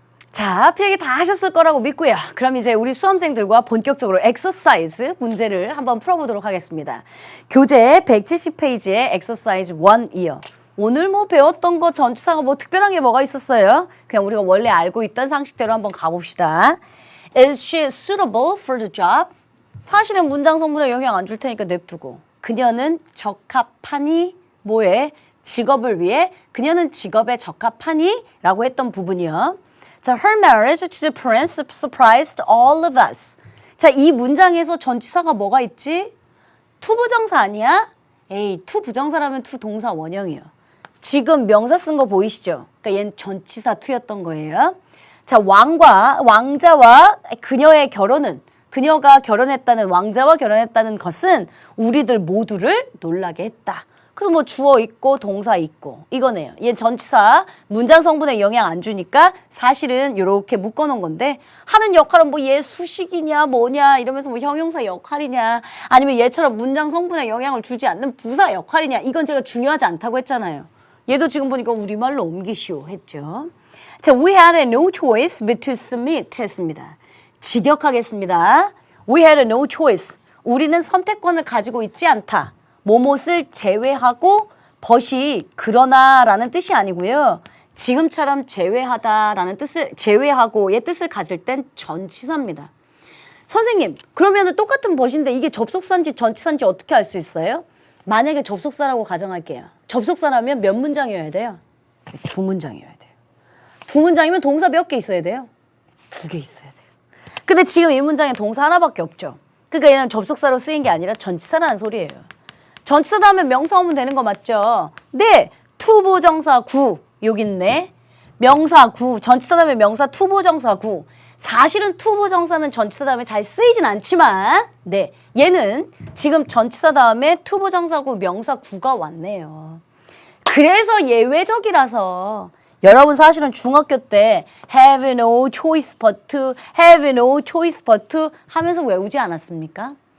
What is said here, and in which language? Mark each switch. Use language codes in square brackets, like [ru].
[ko] 자, 필기 다 하셨을 거라고 믿고요. 그럼 이제 우리 수험생들과 본격적으로 엑서사이즈 문제를 한번 풀어보도록 하겠습니다. 교재 170페이지의 엑서사이즈 1이요. 오늘 뭐 배웠던 거 전치사가 뭐 특별한 게 뭐가 있었어요? 그냥 우리가 원래 알고 있던 상식대로 한번 가봅시다. [en] Is she suitable for the job? [ko] 사실은 문장 성분에 영향 안 줄 테니까 냅두고. 그녀는 적합하니 뭐에? 직업을 위해 그녀는 직업에 적합하니? 라고 했던 부분이요. [en] 자, her marriage to the prince surprised all of us. [ko] 자, 이 문장에서 전치사가 뭐가 있지? 투부정사 아니야? 에이, 투부정사라면 투동사 원형이요. 지금 명사 쓴 거 보이시죠? 그러니까 얘는 전치사 투였던 거예요. 자, 왕자와 그녀의 결혼은, 그녀가 결혼했다는, 왕자와 결혼했다는 것은 우리들 모두를 놀라게 했다. 그래서 뭐 주어 있고 동사 있고 이거네요. 얘 전치사 문장 성분에 영향 안 주니까 사실은 이렇게 묶어놓은 건데 하는 역할은 뭐 얘 수식이냐 뭐냐 이러면서 뭐 형용사 역할이냐 아니면 얘처럼 문장 성분에 영향을 주지 않는 부사 역할이냐 이건 제가 중요하지 않다고 했잖아요. 얘도 지금 보니까 우리말로 옮기시오 했죠. [en] 자, we had no choice but to submit [ko] 했습니다. [en] 직역하겠습니다. We had no choice. [ko] 우리는 선택권을 가지고 있지 않다. 뭐뭇을 제외하고 벗이 그러나라는 뜻이 아니고요. 지금처럼 제외하다라는 뜻을 제외하고의 뜻을 가질 땐 전치사입니다. 선생님, 그러면 똑같은 벗인데 이게 접속사인지 전치사인지 어떻게 알 수 있어요? 만약에 접속사라고 가정할게요. 접속사라면 몇 문장이어야 돼요? 2문장이어야 돼요. 2문장이면 동사 몇 개 있어야 돼요? 2개 있어야 돼요. 근데 지금 이 문장에 동사 하나밖에 없죠. 그러니까 얘는 접속사로 쓰인 게 아니라 전치사라는 소리예요. 전치사다 하면 명사 오면 되는 거 맞죠? 네, 투부정사 구 여기 있네. 명사 구, 전치사 다음에 명사 투부정사 구. 사실은 투부정사는 전치사 다음에 잘 쓰이진 않지만 네, 얘는 지금 전치사 다음에 투부정사 구, 명사 구가 왔네요. 그래서 예외적이라서 여러분 사실은 중학교 때 [en] have no choice but to, have no choice but to [ko] 하면서 외우지 않았습니까?